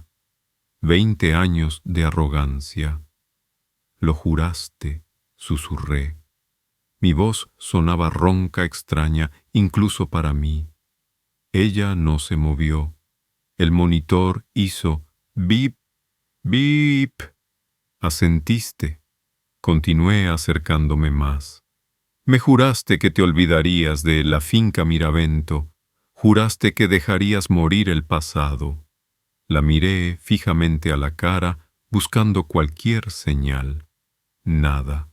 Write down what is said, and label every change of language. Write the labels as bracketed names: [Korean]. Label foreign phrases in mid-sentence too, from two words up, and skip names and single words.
[Spanish] 20 años de arrogancia. Lo juraste, susurré. Mi voz sonaba ronca, extraña, incluso para mí. Ella no se movió. El monitor hizo bip, bip. Asentiste. Continué acercándome más. Me juraste que te olvidarías de la finca Miravento. Juraste que dejarías morir el pasado. La miré fijamente a la cara, buscando cualquier señal. Nada.